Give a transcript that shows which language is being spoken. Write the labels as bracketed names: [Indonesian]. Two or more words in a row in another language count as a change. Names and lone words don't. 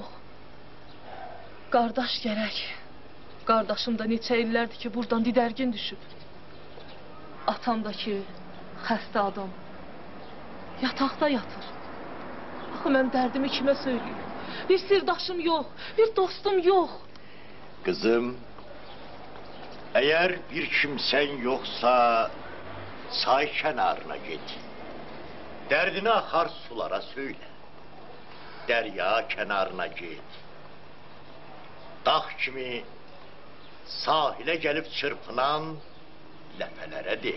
[Azerbaijani] Qardaş gərək. Qardaşım da neçə illərdir ki, buradan didərgin düşüb. Atam da ki, xəstə adam. Yataqda yatır. Axı, mən dərdimi kimə söyləyim? Bir sirdaşım yox, bir dostum yox. [Turkish] Kızım, eğer bir kimsen yoksa çay kenarına git. Derdini akar sulara söyle. Derya kenarına git. Dağ kimi sahile gelip çırpınan lefelere de.